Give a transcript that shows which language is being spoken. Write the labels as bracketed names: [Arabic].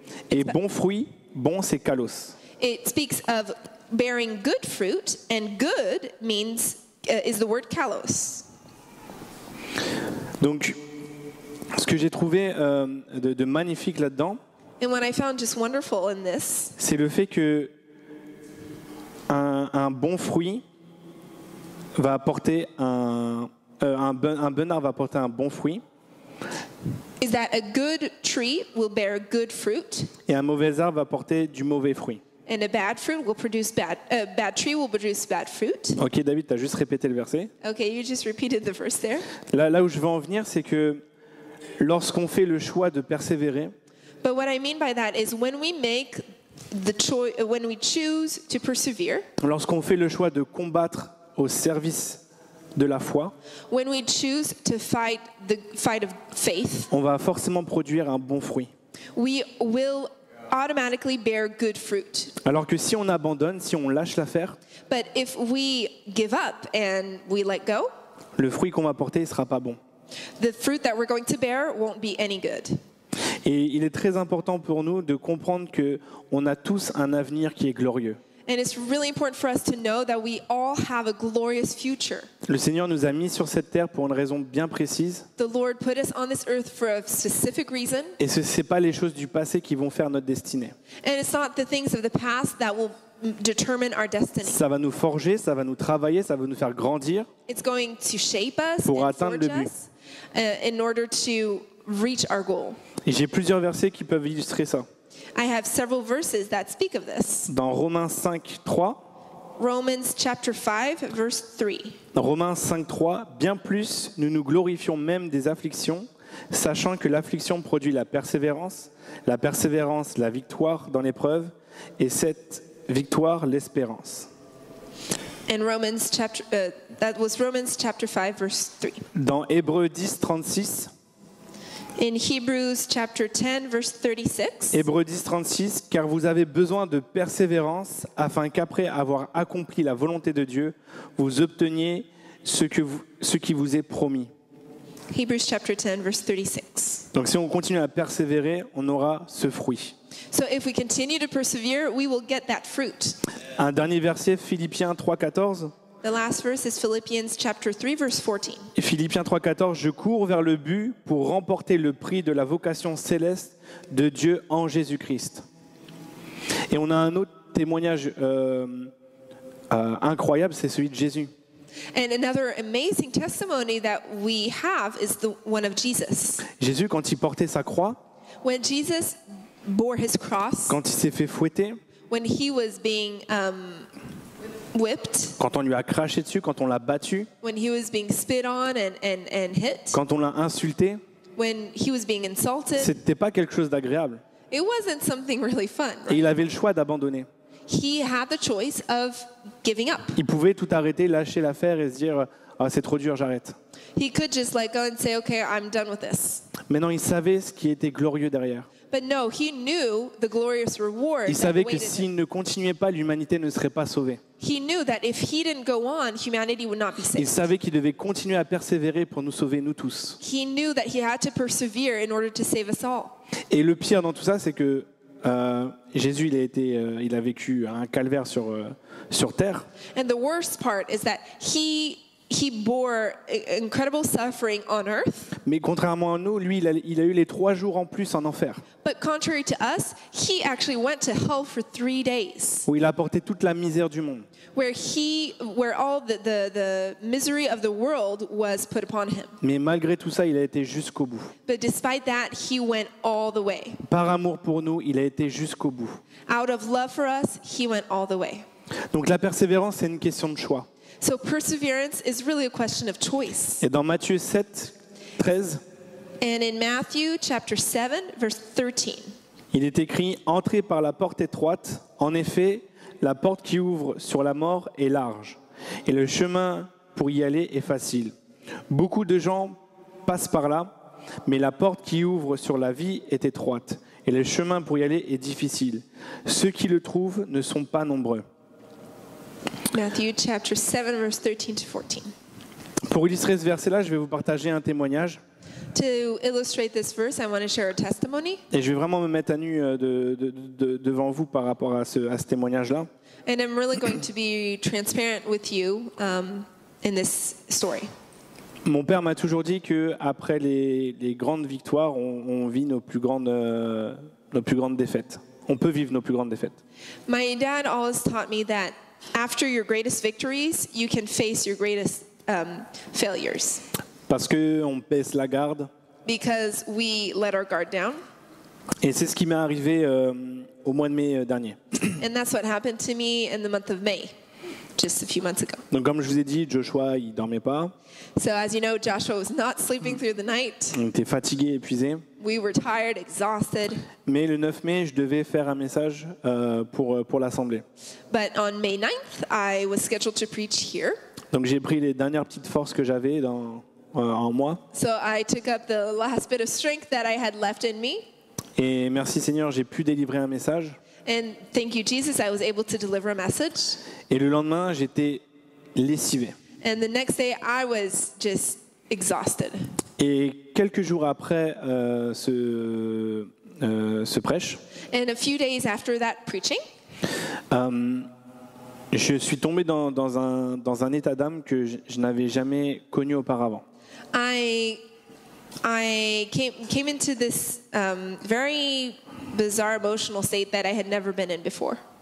[French] Et bon fruit, bon c'est kalos. [English] it speaks of bearing good fruit, and good means is the word kalos. [French] Donc, ce que j'ai trouvé de magnifique là-dedans, [English] And what I found just wonderful in this [French] c'est le fait que un bon fruit va apporter un bon arbre va apporter un bon fruit [English] is that a good tree will bear good fruit, [French] et un mauvais arbre va apporter du mauvais fruit. [English] and a bad fruit will produce bad tree will produce bad fruit. [French] Ok, David, tu as juste répété le verset. [English] Okay, you just repeated the verse there. [French] Là où je veux en venir, c'est que lorsqu'on fait le choix de persévérer, [English] But what I mean by that is when we make the choice, when we choose to persevere, [French] lorsqu'on fait le choix de combattre au service de la foi, [English] when we choose to fight the fight of faith, [French] on va forcément produire un bon fruit. [English] we will automatically bear good fruit. [French] Alors que si on abandonne, si on lâche l'affaire, [English] But if we give up and we let go, [French] le fruit qu'on va porter ne sera pas bon. [English] the fruit that we're going to bear won't be any good. [French] Et il est très important pour nous de comprendre qu'on a tous un avenir qui est glorieux. [English] And it's really important for us to know that we all have a glorious future. [French] Le Seigneur nous a mis sur cette terre pour une raison bien précise. [English] The Lord put us on this earth for a specific reason, [French] Et ce n'est pas les choses du passé qui vont faire notre destinée. [English] and it's not the things of the past that will determine our destiny. [French] Ça va nous forger, ça va nous travailler, ça va nous faire grandir. [English] It's going to shape us [French] Pour [English] and [French] atteindre [English] forge [French] le but. [English] us in order to reach our goal. [French] Et j'ai plusieurs versets qui peuvent illustrer ça. [English] I have several verses that speak of this. [French] Dans Romains 5, 3, [English] Romans chapter 5, verse 3. [French] Romains 5, 3, bien plus, nous nous glorifions même des afflictions, sachant que l'affliction produit la persévérance, la victoire dans l'épreuve, et cette victoire, l'espérance. [English] And that was Romans chapter 5, verse 3. [French] Dans Hébreux 10, 36, [English] In Hebrews chapter 10, verse 36. [French] Hébreux 10, 36, car vous avez besoin de persévérance, afin qu'après avoir accompli la volonté de Dieu, vous obteniez ce qui vous est promis. [English] Hebrews chapter 10, verse 36. [French] Donc si on continue à persévérer, on aura ce fruit. [English] So if we continue to persevere, we will get that fruit. [French] Un dernier verset, Philippiens 3, 14. [English] The last verse is Philippians chapter 3, verse 14. [French] Philippiens 3, 14, je cours vers le but pour remporter le prix de la vocation céleste de Dieu en Jésus-Christ. Et on a un autre témoignage incroyable, c'est celui de Jésus. [English] And another amazing testimony that we have is the one of Jesus. [French] Jésus, quand il portait sa croix, [English] When Jesus bore his cross, [French] quand il s'est fait fouetter, [English] when he was being whipped, [French] quand on lui a craché dessus, quand on l'a battu, [English] when he was being spit on and hit, [French] quand on l'a insulté, [English] when he was being insulted, [French] c'était pas quelque chose d'agréable. [English] it wasn't something really fun. [French] Et il avait le choix d'abandonner. [English] He had the choice of giving up. [French] Il pouvait tout arrêter, lâcher l'affaire et se dire ah, c'est trop dur, j'arrête. [English] He could just like go and say, okay, I'm done with this. [French] Mais non, il savait ce qui était glorieux derrière. [English] But no, he knew the glorious reward [French] Il [English] that [French] savait que [English] awaited him. [French] s'il ne continuait pas, l'humanité ne serait pas sauvée. [English] He knew that if he didn't go on, humanity would not be [French] Il [English] saved. [French] savait qu'il devait continuer à persévérer pour nous sauver, nous tous. [English] He knew that he had to persevere in order to save us all. [French] Et le pire dans tout ça, c'est que Jésus il a vécu un calvaire sur terre. [English] And the worst part is that he bore incredible suffering on earth. [French] Mais contrairement à nous, lui, il a eu les 3 jours en plus en enfer, [English] But contrary to us, he actually went to hell for 3 days, [French] où il a porté toute la misère du monde. [English] where all the misery of the world was put upon him. [French] Mais malgré tout ça, il a été jusqu'au bout. [English] But despite that, he went all the way. [French] Par amour pour nous, il a été jusqu'au bout. [English] Out of love for us, he went all the way. [French] Donc la persévérance, c'est une question de choix. [English] So perseverance is really a question of choice. [French] Et dans Matthieu 7, 13, [English] And in Matthew chapter 7, verse 13, [French] il est écrit « Entrez par la porte étroite. En effet, la porte qui ouvre sur la mort est large, et le chemin pour y aller est facile. Beaucoup de gens passent par là, mais la porte qui ouvre sur la vie est étroite, et le chemin pour y aller est difficile. Ceux qui le trouvent ne sont pas nombreux. » [English] Matthew chapter 7, verse 13 to 14. [French] Pour illustrer ce verset-là, je vais vous partager un témoignage. [English] To illustrate this verse, I want to share a testimony. [French] Et je vais vraiment me mettre à nu devant vous par rapport à ce témoignage-là. [English] And I'm really going to be transparent with you in this story. [French] Mon père m'a toujours dit qu'après les grandes victoires, on vit nos plus grandes défaites. On peut vivre nos plus grandes défaites. [English] My dad always taught me that after your greatest victories, you can face your greatest failures. [French] Parce qu'on baisse la garde. [English] Because we let our guard down. [French] Et c'est ce qui m'est arrivé au mois de mai dernier. [English] And that's what happened to me in the month of May, just a few months ago. [French] Donc comme je vous ai dit, Joshua, il dormait pas. [English] So as you know, Joshua was not sleeping through the night. [French] On était fatigué, épuisé. [English] We were tired, exhausted. [French] Mais le 9 mai, je devais faire un message pour l'Assemblée. [English] But on May 9th, I was scheduled to preach here. [French] Donc j'ai pris les dernières petites forces que j'avais en moi. [English] So I took up the last bit of strength that I had left in me. [French] Et merci Seigneur, j'ai pu délivrer un message. [English] And thank you, Jesus, I was able to deliver a message. [French] Et le lendemain, j'étais lessivé. [English] And the next day, I was just exhausted. [French] Et quelques jours après ce prêche, [English] And a few days after that preaching, [French] je suis tombé dans un état d'âme que je n'avais jamais connu auparavant. [English] I came into this very bizarre emotional state that I had never been in before.